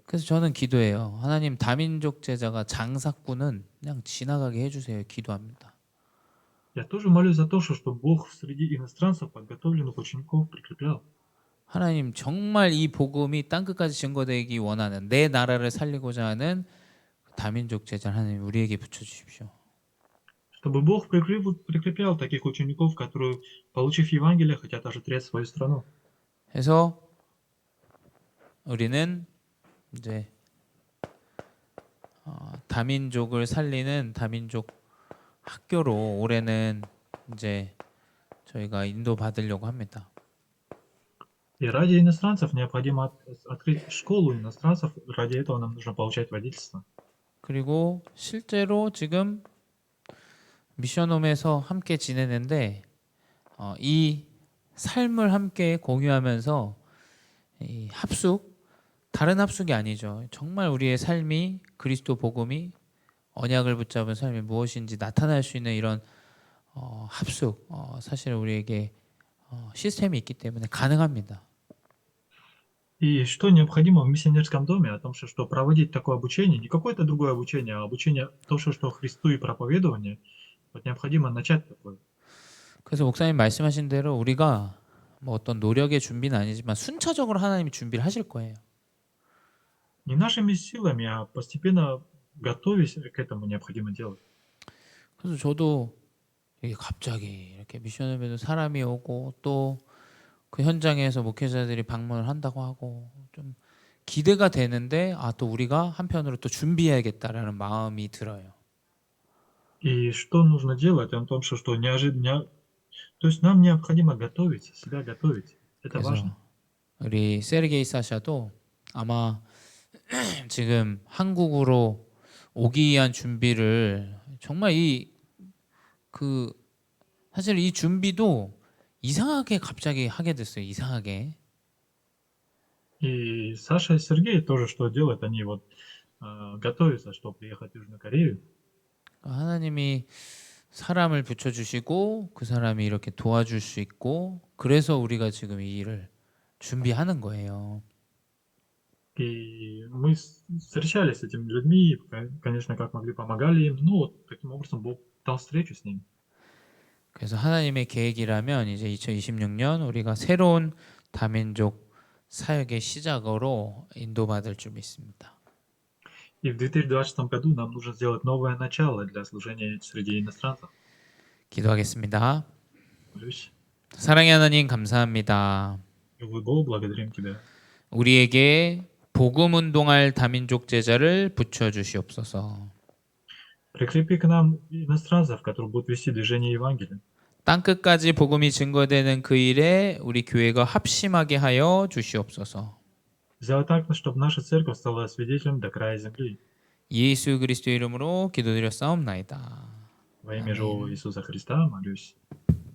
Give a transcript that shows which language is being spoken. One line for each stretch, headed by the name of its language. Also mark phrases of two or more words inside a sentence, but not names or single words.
Korean: 그래서 저는 기도해요. 하나님 다민족 제자가 장사꾼은 그냥 지나가게 해주세요. 기도합니다.
Russian: Я тоже молюсь за то, что Бог среди иностранцев подготовленных учеников прикреплял.
Korean: 하나님 정말 이 복음이 땅끝까지 증거되기 원하는 내 나라를 살리고자 하는 다민족 제자 하나님 우리에게 붙여주십시오.
Russian: Чтобы Бог прикреплял таких учеников, которые, получив Евангелие, хотят оживлять свою страну.
Korean: 그래서 우리는 이제 다민족을 살리는 다민족 학교로 올해는 이제 저희가 인도 받으려고 합니다.
Russian: И ради иностранцев необходимо открыть школу иностранцев. Ради этого нам нужно получать водительство.
Korean: 그리고 실제로 지금 미션홈에서 함께 지내는데 이 삶을 함께 공유하면서 이 합숙 다른 합숙이 아니죠. 정말 우리의 삶이 그리스도 복음이 언약을 붙잡은 삶이 무엇인지 나타날 수 있는 이런 합숙, 사실 우리에게 시스템이 있기 때문에 가능합니다.
Russian: И что необходимо в миссионерском доме, о том, что проводить такое обучение, не какое-то другое обучение, а обучение то, что Христу и проповедование, вот необходимо начать такое.
Korean: 그래서 목사님 말씀하신 대로 우리가 뭐 어떤 노력의 준비는 아니지만 순차적으로 하나님이 준비를 하실 거예요.
Russian: Не нашими силами, а постепенно готовясь к этому необходимо делать.
Korean: 그래서 저도 이게 갑자기 이렇게 미션업에도 사람이 오고 또 그 현장에서 목회자들이 방문을 한다고 하고 좀 기대가 되는데 또 우리가 한편으로 또 준비해야겠다라는 마음이 들어요.
Russian: И что нужно делать? О том, что неожиданно... То есть нам необходимо готовить, себя готовить. Это важно.
Korean: 그래서 우리 세르게이 사샤도 아마 지금 한국으로 오기 위한 준비를 정말 사실 이 준비도 이상하게 갑자기 하게 됐어요. 이상하게.
Russian: И Саша и Сергей тоже что делают? Они вот готовятся, чтобы приехать в Южную Корею.
Korean: 하나님이 사람을 붙여주시고 그 사람이 이렇게 도와줄 수 있고 그래서 우리가 지금 이 일을 준비하는 거예요.
Russian: И мы встречались с этими людьми, конечно, как могли, помогали им. Ну, вот таким образом Бог дал встречу с ними.
Korean: 그래서 하나님의 계획이라면 이제 2026년 우리가 새로운 다민족 사역의 시작으로 인도받을 줄 믿습니다.
Russian: И в 2020 году нам нужно сделать новое начало для служения среди иностранцев.
Korean: 기도하겠습니다.
Russian: Молюсь.
Korean: 사랑의 하나님 감사합니다.
Russian: Бог, благодарим Тебя.
Korean: 우리에게 복음 운동할 다민족 제자를 붙여 주시옵소서.
Russian: Прикрепи к нам иностранцев, которые будут вести движение Евангелия.
Korean: 땅 끝까지 복음이 증거되는 그 일에 우리 교회가 합심하게 하여 주시옵소서.
Russian: Сделай так, чтобы наша церковь стала свидетелем до края земли.
Korean: 예수 그리스도 이름으로 기도드렸사옵나이다.
Russian: Во имя живого Иисуса Христа молюсь.